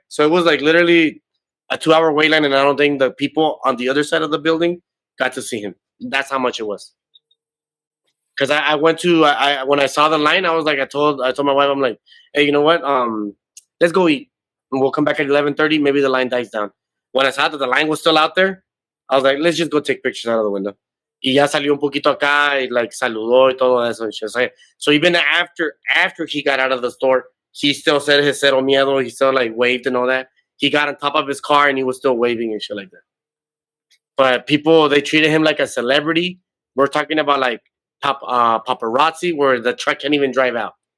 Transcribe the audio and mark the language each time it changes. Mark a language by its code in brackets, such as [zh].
[en] So it was like literally a 2-hour wait line. And I don't think the people on the other side of the building got to see him. That's how much it was. Because I went to when I saw the line, I was like, I told my wife, I'm like, hey, you know what? Let's go eat, and we'll come back at 11:30. Maybe the line dies down. When I saw that the line was still out there, I was like, let's just go take pictures out of the window. [es] Y ya salió un poquito acá, y like saludó y todo eso. [en] And so even after he got out of the store, he still said his [es] cero miedo. [en] He still like waved and all that. He got on top of his car and he was still waving and shit like that. But people, they treated him like a celebrity. We're talking about like paparazzi, where the truck can't even drive out.